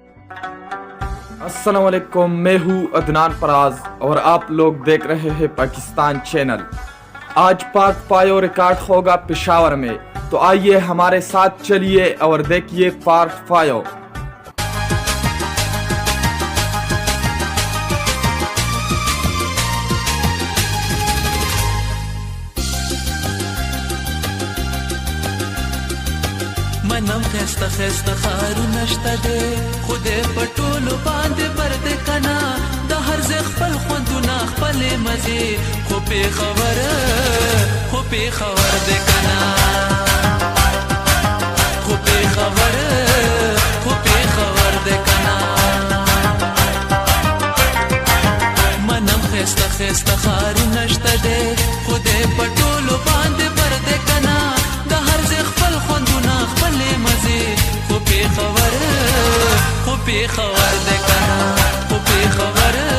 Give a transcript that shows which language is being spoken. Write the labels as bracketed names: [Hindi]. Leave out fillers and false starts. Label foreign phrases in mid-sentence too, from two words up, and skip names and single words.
[Arabic] السلام عليكم, [Hindi] मैं हूँ अदनान फराज और आप लोग देख रहे हैं पाकिस्तान चैनल। आज पाक पायो रिकॉर्ड होगा पेशावर में, तो आइए हमारे साथ चलिए और देखिए पाक पायो। [Pashto] منم خسته خسته خارونه شته دی خدای په ټولو باندې بر دی کنه د هر ځای خپل خوندونه خپلې مزې خو پېښور دی کنه خو پېښور دی کنه منم خسته خسته خارونه شته دی خدای په ټولو باندې بر دی کنه د هر ځای خپل خوندونه خپلې مزې خو پېښور دی کنه خو پېښور